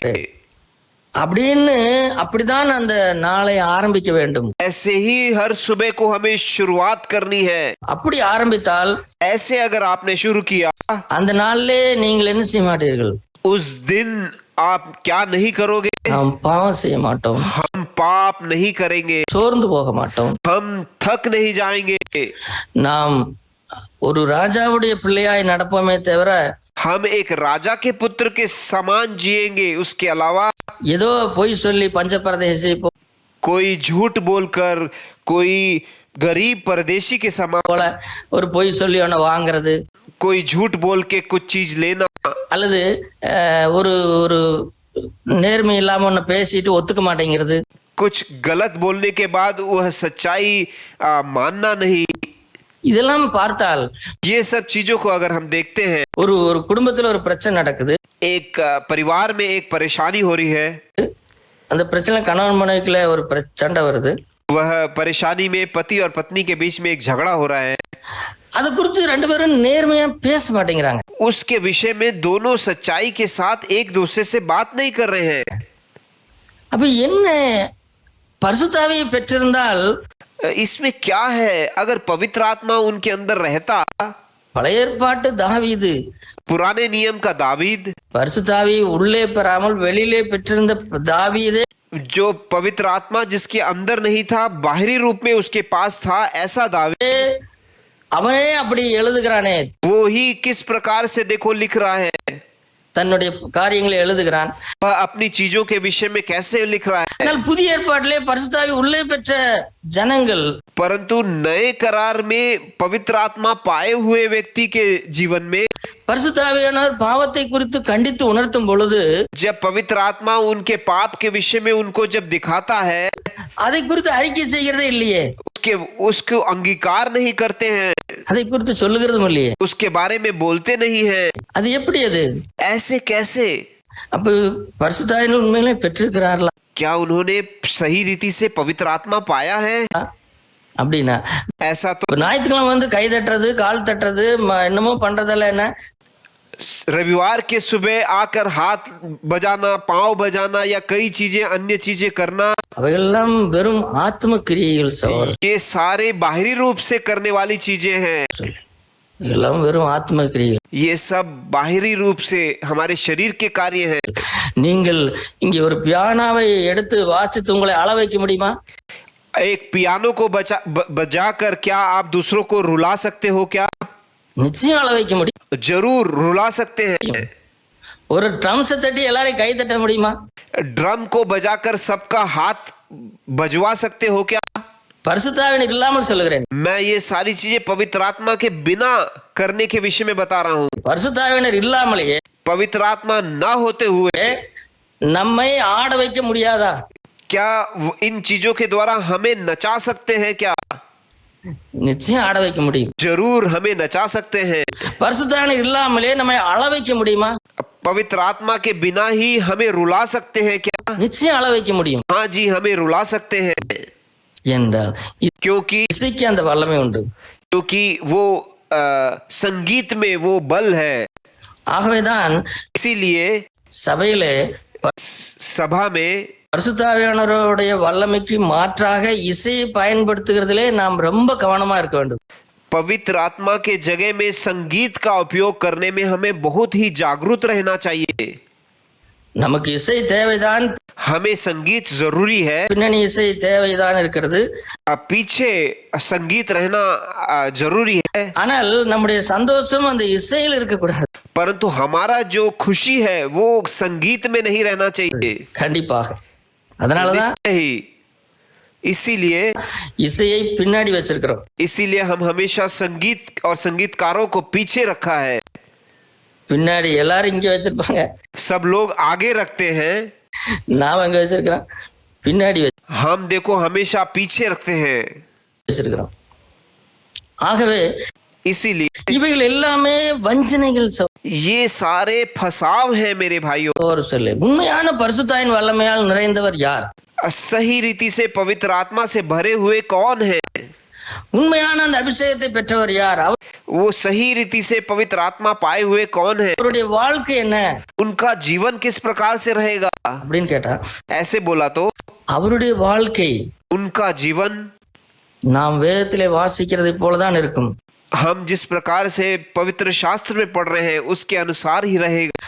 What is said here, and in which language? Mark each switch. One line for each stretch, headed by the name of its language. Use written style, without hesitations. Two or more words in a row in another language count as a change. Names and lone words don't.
Tamil: அப்படின்னு அப்படிதான் அந்த நாளை ஆரம்பிக்க வேண்டும்.
Hindi: ऐसे ही हर सुबह को हमें शुरुआत करनी है।
Tamil: அப்படி ஆரம்பித்தால்
Hindi: ऐसे अगर आपने शुरू किया,
Tamil: அந்த நாளிலே நீங்கள் என்ன செய்ய மாட்டீர்கள்,
Hindi: उस दिन आप क्या नहीं करोगे,
Tamil: நாம் பாவம் செய்ய மாட்டோம்,
Hindi: हम पाप नहीं करेंगे,
Tamil: சோர்ந்து போக மாட்டோம்,
Hindi: हम थक नहीं जाएंगे,
Tamil: நாம் ஒரு ராஜாவுடைய பிள்ளையாய் நடப்போமே தவிர
Hindi: हम एक राजा के पुत्र के समान जिएंगे। उसके अलावा
Tamil: ஏதோ பொய் சொல்லி பஞ்சபரதேசி
Hindi: कोई झूठ बोलकर, कोई गरीब परदेशी के समान,
Tamil: போல ஒரு பொய் சொல்லி ஒன்று வாங்குறது,
Hindi: कोई झूठ बोल के कुछ चीज लेना,
Tamil: அல்லது ஒரு ஒரு நேர்மை இல்லாம ஒன்று பேசிட்டு ஒத்துக்க மாட்டேங்கிறது,
Hindi: कुछ गलत बोलने के बाद वह सच्चाई मानना नहीं।
Tamil: இதெல்லாம் பார்த்தால்
Hindi: ये सब चीजों को अगर हम देखते हैं,
Tamil: ஒரு ஒரு குடும்பத்துல ஒரு பிரச்சனை நடக்குது,
Hindi: एक परिवार में एक परेशानी हो रही है,
Tamil: அந்த பிரச்சனை கணவன் மனைவிக்குள்ள ஒரு சண்டை வருது,
Hindi: वह परेशानी में पति और पत्नी के बीच में एक झगड़ा हो रहा है,
Tamil: அது குறித்து ரெண்டு பேரும் நேர்மையா பேச மாட்டேங்கிறாங்க,
Hindi: उसके विषय में दोनों सच्चाई के साथ एक दूसरे से बात नहीं कर रहे हैं।
Tamil: அப்ப என்ன, பரிசுத்த ஆவியை பெற்றிருந்தால்
Hindi: इसमें क्या है, अगर पवित्र आत्मा उनके अंदर रहता,
Tamil: பழைய ஏற்பாட்டு தாவீது
Hindi: पुराने नियम का दावीद,
Tamil: பரிசுத்தாவி உள்ளே பெறாமல் வெளியிலே பெற்றிருந்த தாவீதே
Hindi: जो पवित्र आत्मा जिसके अंदर नहीं था, बाहरी रूप में उसके पास था, ऐसा दावीद
Tamil: அவனே அப்படி எழுதுகிறானே,
Hindi: वो ही किस प्रकार से देखो लिख रहा है,
Tamil: தன்னுடைய காரியங்களை எழுதுகிறான்.
Hindi: वह अपनी चीजों के विषय में कैसे लिख रहा है.
Tamil: ஆனால் புதிய ஏற்பாட்டிலே பரிசுத்தாவி உள்ளே பெற்ற ஜனங்கள்,
Hindi: परंतु नए करार में पवित्र आत्मा पाए हुए व्यक्ति के जीवन में
Tamil: பரிசுத்தாவியானவர் பாவத்தை குறித்து கண்டித்து உணர்த்தும் பொழுது,
Hindi: जब पवित्र आत्मा उनके पाप के विषय में उनको जब दिखाता है,
Tamil: அதை குறித்து அறிக்கை செய்கிறதே இல்லையே,
Hindi: उसको अंगीकार नहीं करते हैं,
Tamil: அதை குறித்து சொல்லுகிறதும் இல்லையே,
Hindi: उसके बारे में बोलते नहीं हैं.
Tamil: அது எப்படி அது?
Hindi: ऐसे कैसे?
Tamil: அப்ப பரிசுத்தாவியானவர் உண்மையிலே பெற்றிருக்கிறார்களா
Hindi: क्या उन्होंने सही रीति से पवित्र आत्मा पाया है?
Tamil: அப்படின்னா
Hindi: ऐसा तो
Tamil: ஞாயிற்றுக்கிழமை வந்து கை தட்டுறது, கால் தட்டுறது, என்னமோ பண்றதெல்லாம் என்ன?
Hindi: रविवार के सुबह आकर हाथ बजाना, पांव बजाना या कई चीजें अन्य चीजें करना,
Tamil: அவையெல்லாம் வெறும் ஆத்ம கிரியைகள் சகோதரர்.
Hindi: ये सारे बाहरी रूप से करने वाली चीजें हैं.
Tamil: எல்லாம் வெறும் ஆத்ம கிரியைகள்.
Hindi: ये सब बाहरी रूप से हमारे शरीर के कार्य हैं.
Tamil: நீங்கள் இங்கே ஒரு பியானோவை எடுத்து வாசித்து உங்களை அள வைக்க முடியுமா?
Hindi: एक पियानो को बजाकर क्या आप दूसरों को रुला सकते हो? क्या
Tamil: நிச்சயம் அள வைக்க முடியும்.
Hindi: जरूर रुला सकते हैं.
Tamil: ஒரு ட்ரம்ஸ் தட்டி எல்லாரையும் கை தட்ட முடியுமா?
Hindi: ड्रम को बजाकर सबका हाथ बजवा सकते हो? क्या
Tamil: பரிசுத்தாவியானவர் இல்லாமல் சொல்லுகிறேன்.
Hindi: मैं ये सारी चीजें पवित्र आत्मा के बिना करने के विषय में बता रहा हूँ.
Tamil: பரிசுத்தாவியானவர் இல்லாமலேயே
Hindi: पवित्र आत्मा न होते हुए
Tamil: நம்மை ஆட வைக்க முடியாதா?
Hindi: क्या इन चीजों के द्वारा हमें नचा सकते हैं? क्या
Tamil: நிச்சயம் ஆட வைக்க முடியும்.
Hindi: जरूर हमें नचा सकते हैं.
Tamil: பரிசுத்தாவியானவர் இல்லாமலே நம்மை அள வைக்க முடியுமா?
Hindi: पवित्र आत्मा के बिना ही हमें रुला सकते हैं? क्या
Tamil: நிச்சயம் அள வைக்க முடியும்.
Hindi: हाँ जी, हमें रुला सकते हैं.
Tamil: என்றால்
Hindi: क्योंकि
Tamil: இசைக்கு அந்த வல்லமை உண்டு.
Hindi: वो संगीत में वो बल है.
Tamil: ஆகவேதான்
Hindi: इसीलिए
Tamil: சபையிலே
Hindi: सभा में
Tamil: பரிசுத்தாவியானவருடைய வல்லமைக்கு மாற்றாக இசையை பயன்படுத்துகிறதிலே நாம் ரொம்ப கவனமா இருக்க வேண்டும்.
Hindi: पवित्र आत्मा के जगह में संगीत का उपयोग करने में हमें बहुत ही जागरूक रहना चाहिए.
Tamil: நமக்கு இசை தேவைதான்,
Hindi: हमें संगीत जरूरी है,
Tamil: பின்னணி இசை தேவைதான் இருக்கிறது.
Hindi: पीछे संगीत रहना जरूरी है.
Tamil: ஆனால் நம்முடைய சந்தோஷம் அந்த இசையில் இருக்கக்கூடாது.
Hindi: परंतु हमारा जो खुशी है वो संगीत में नहीं रहना चाहिए.
Tamil: கண்டிப்பாக. அதனாலதான்
Hindi: ही इसीलिए
Tamil: இசையை பின்னாடி வச்சிருக்கிறோம்.
Hindi: इसीलिए हम हमेशा संगीत और संगीतकारों को पीछे रखा है.
Tamil: பின்னாடி எல்லாரும் இங்க வச்சிருப்பாங்க,
Hindi: सब लोग आगे रखते हैं,
Tamil: நாம் அங்க வச்சிருக்கிறோம், பின்னாடி
Hindi: हम देखो हमेशा पीछे रखते हैं.
Tamil: வச்சிருக்கிறோம். ஆகவே
Hindi: इसीलिए
Tamil: இவைகள் எல்லாமே வஞ்சனைகள்.
Hindi: ये सारे फसाव हैं मेरे भाइयों.
Tamil: ஒரு சொல்லு, உண்மையான பரிசுத்தாவின் வல்லமையால் நிறைந்தவர் யார்?
Hindi: सही रीति से पवित्र आत्मा से भरे हुए कौन है?
Tamil: உண்மையான அந்த அபிஷேகத்தை பெற்றவர் யார்?
Hindi: वो सही रीति से पवित्र आत्मा पाए हुए कौन है?
Tamil: அவருடைய வாழ்க்கை என்ன
Hindi: उनका जीवन किस प्रकार से रहेगा?
Tamil: அப்படின்னு கேட்டா,
Hindi: ऐसे बोला तो
Tamil: அவருடைய வாழ்க்கை
Hindi: उनका जीवन
Tamil: நாம் வேதத்திலே வாசிக்கிறதை போலதான் இருக்கும்.
Hindi: हम जिस प्रकार से पवित्र शास्त्र में पढ़ रहे हैं उसके अनुसार ही रहेगा.